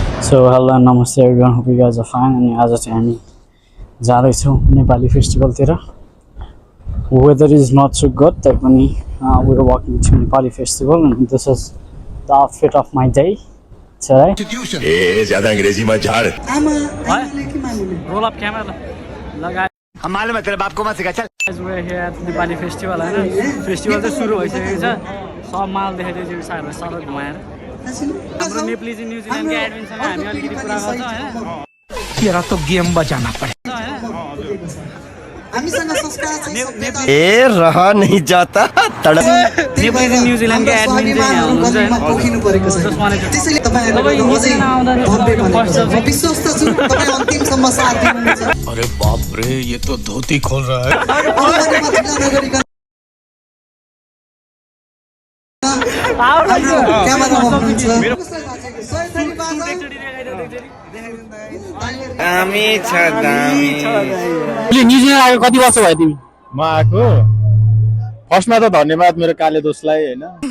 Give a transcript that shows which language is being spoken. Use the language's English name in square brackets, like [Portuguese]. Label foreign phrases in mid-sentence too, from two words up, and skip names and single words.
[English] So hello and namaste everyone, hope you guys are fine. [Nepali] अनि आज चाहिँ हामी जाँदैछौँ नेपाली फेस्टिभलतिर. [English] Weather is not so good, तैपनि we are walking to Nepali festival and this is the outfit of my day today. [Hindi] ए ज्यादा अंग्रेजी मत झाड़. [English] Roll up camera. [Hindi] लगा. हम मालूम है तेरे बाप को मत सिखा चल. We are here at Nepali festival [Nepali] हैन. Festival चाहिँ सुरु भइसकेको छ. सब माल देखाइदियो सारलाई सबै घुमाएर. हाम्रो नेपाली चाहिँ न्युजिल्यान्डको एडमिनसँग हामी अलिकति कुरा गर्छौँ हैन. [Hindi] तेरा तो गेम बजाना पड़ेगा. ए रहा नहीं जाता तड़प. [Nepali] नेपाली चाहिँ न्युजिल्यान्डको एडमिन चाहिँ यहाँ हुनुहुन्छ हैन. पोखिनु परेको छ. त्यसैले तपाईहरुको मजै विश्वस्त छु तपाई अन्तिमसम्म साथ दिनुहुन्छ. [Hindi] अरे बाप रे, ये तो धोती खोल रहा है. [Nepali] न्युजिल्यान्ड आएको कति वर्ष भयो तिमी? म आएको फर्स्टमा त धन्यवाद मेरो काले दोस्तलाई हैन.